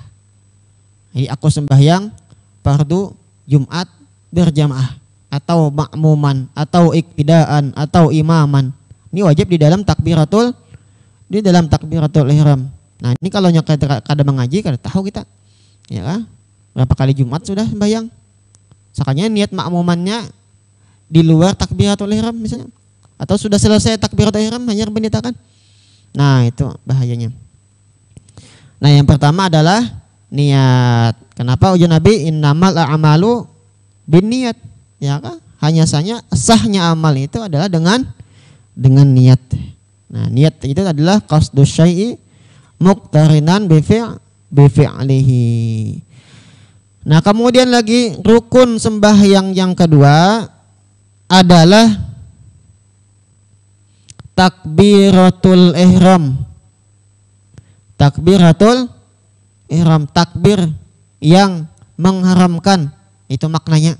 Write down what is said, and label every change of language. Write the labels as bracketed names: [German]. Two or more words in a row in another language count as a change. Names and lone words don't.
[Indonesian] Jadi aku sembahyang fardu Jumat berjamaah, atau makmuman, atau iktidaan, atau imaman. Ini wajib di dalam takbiratul ihram. [Banjar] Nah ini kalau kada mengaji, kada tahu kita, ya kan? [Indonesian] Berapa kali Jumat sudah sembahyang? Sakanya niat makmumannya di luar takbiratul ihram misalnya, atau sudah selesai takbiratul ihram hanya menitakan. Nah itu bahayanya. Nah yang pertama adalah niat. [Banjar] Kenapa ujar Nabi [Arabic] إنما الأعمال بالنيات, [Banjar] ya kan? [Indonesian] Hanya saja sahnya amal itu adalah dengan niat. Nah, niat itu adalah [Arabic] قصد الشيء مقترنا بفعله. [Indonesian] Nah, kemudian lagi rukun sembahyang yang kedua adalah takbiratul ihram. Takbiratul ihram, takbir yang mengharamkan, itu maknanya.